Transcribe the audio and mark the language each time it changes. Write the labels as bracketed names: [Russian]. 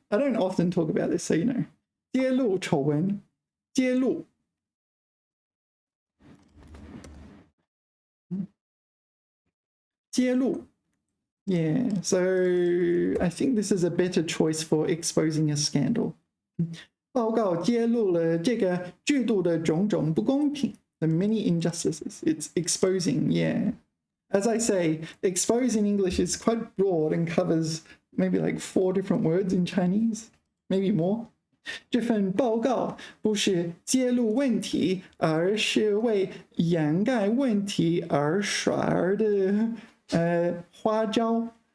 [English] I don't often talk about this, so you know. [Chinese] 揭露丑闻, 揭露. [English] Yeah, so I think this is a better choice for exposing a scandal. [Chinese] 报告揭露了这个制度的种种不公平, [English] the many injustices. It's exposing, yeah. As I say, expose in English is quite broad and covers maybe like 4 different words in Chinese, maybe more. [Chinese] 这份报告不是揭露问题，而是为掩盖问题而耍的花招.